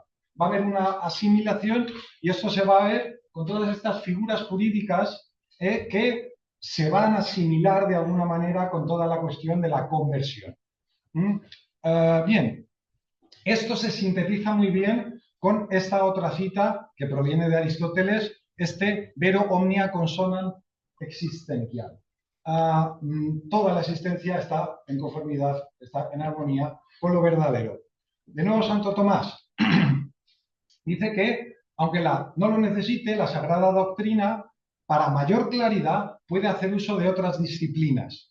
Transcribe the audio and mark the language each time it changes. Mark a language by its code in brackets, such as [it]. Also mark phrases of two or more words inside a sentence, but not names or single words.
[es] Va a haber una asimilación y esto se va a ver con todas estas figuras jurídicas que se van a asimilar de alguna manera con toda la cuestión de la conversión. Bien, esto se sintetiza muy bien con esta otra cita que proviene de Aristóteles, [la] vero omnia consonant existential. [es] Toda la existencia está en conformidad, está en armonía con lo verdadero. De nuevo, Santo Tomás dice que, aunque no lo necesite, la Sagrada Doctrina, para mayor claridad, puede hacer uso de otras disciplinas.